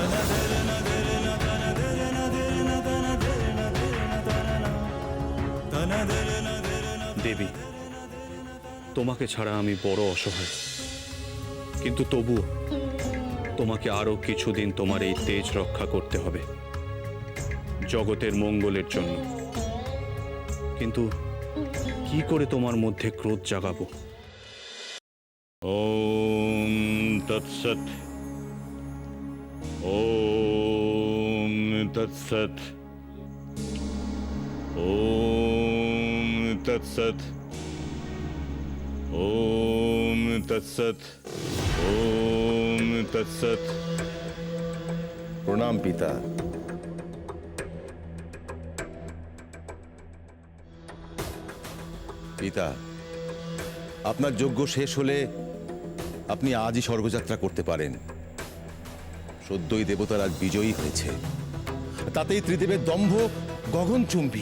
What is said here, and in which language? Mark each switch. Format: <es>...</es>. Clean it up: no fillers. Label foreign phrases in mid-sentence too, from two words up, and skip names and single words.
<bn>দেবী, তোমাকে ছাড়া আমি বড় অসহায়, কিন্তু তবুও তোমাকে আরো কিছুদিন তোমার এই তেজ রক্ষা করতে হবে জগতের মঙ্গলের জন্য। কিন্তু কি করে তোমার মধ্যে ক্রোধ জাগাবো?</bn> <sa>ওম তৎসৎ, ওম তৎসৎ, ওম তৎসৎ, ওম তৎসৎ, ওম তৎসৎ।</sa> <bn>প্রণাম পিতা। পিতা, আপনার যজ্ঞ শেষ হলে আপনি আজই স্বর্গযাত্রা করতে পারেন। সদ্যই দেবতারা বিজয়ী হয়েছে, তাতেই ত্রিদেবের দম্ভ গগনচুম্বী।</bn>